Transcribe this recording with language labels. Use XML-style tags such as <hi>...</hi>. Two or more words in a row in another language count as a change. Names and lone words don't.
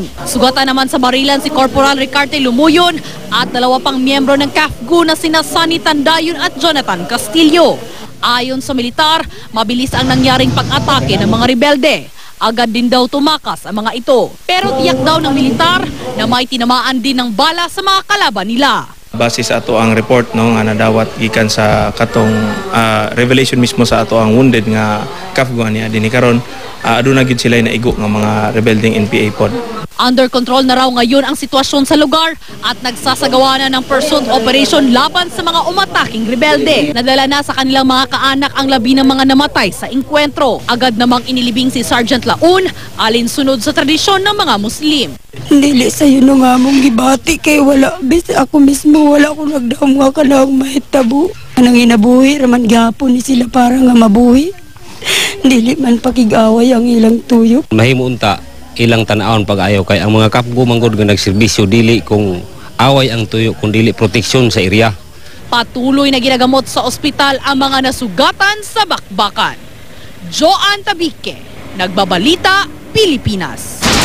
<tl>Sugatan naman sa barilan si Corporal Ricarte Lumuyon at 2 pang miyembro ng Cafgu na sina Sunny Tandayon at Jonathan Castillo. Ayon sa militar, mabilis ang nangyaring pag-atake ng mga rebelde. Agad din daw tumakas ang mga ito. Pero tiyak daw ng militar na may tinamaan din ng bala sa mga kalaban nila.</tl> <ceb>Base sa ato ang report nga nadawat gikan sa katong revelation mismo sa ato ang wounded nga Cafgu niya dinhi karon aduna gid sila naigo nga mga rebelding NPA pod.</ceb> <tl>Under control na raw ngayon ang sitwasyon sa lugar at nagsasagawa na ng</tl> <en>pursuit operation</en> <tl>laban sa mga umataking rebelde. Nadala na sa kanilang mga kaanak ang labi ng mga namatay sa engkwentro. Agad namang inilibing si Sergeant Laun alinsunod sa tradisyon ng mga Muslim.</tl> <ceb>Dili sa'yo na nga mong gibati kay wala. Bis ako mismo wala ko nagdamwa ka na ang mahitabo. Anang inabuhi raman gapon ni sila para nga mabuhi. Dili man pakig-away ang ilang tuyok. Mahimunta ilang tanawon pag-ayaw kay ang mga Cafgu manggod nga nagserbisyo dili kung away ang tuyok kung dili proteksyon sa area.</ceb> <tl>Patuloy na ginagamot sa ospital ang mga nasugatan sa bakbakan. Joan Tabique, Nagbabalita, Pilipinas.</tl>